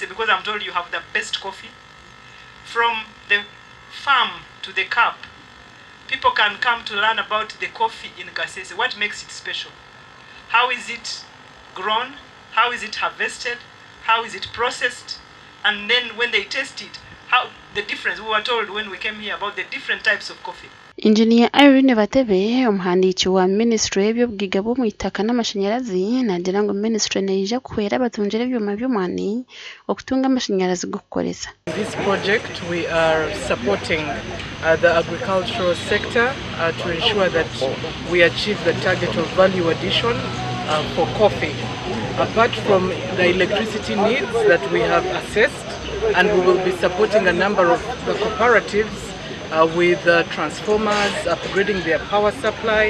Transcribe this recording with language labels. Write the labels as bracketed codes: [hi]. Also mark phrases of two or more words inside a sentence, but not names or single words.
[en] Because I'm told you have the best coffee. From the farm to the cup, people can come to learn about the coffee in Kasese. What makes it special? How is it grown? How is it harvested? How is it processed? And then when they taste it, how the difference? We were told when we came here about the different types of coffee. [nyn] Engineer Irene Batebe omuhandiiki wa Ministry y'Ebyobugaiga bw'omwitaka n'amashanyarazi nagira ngu Ministry neija kuhwera abatungira ebyoma by'omwani okutunga amashanyarazi g'okukoresa. [en] This project we are supporting the agricultural sector to ensure that we achieve the target of value addition for coffee. Apart from the electricity needs that we have assessed, and we will be supporting a number of the cooperatives with transformers, upgrading their power supply.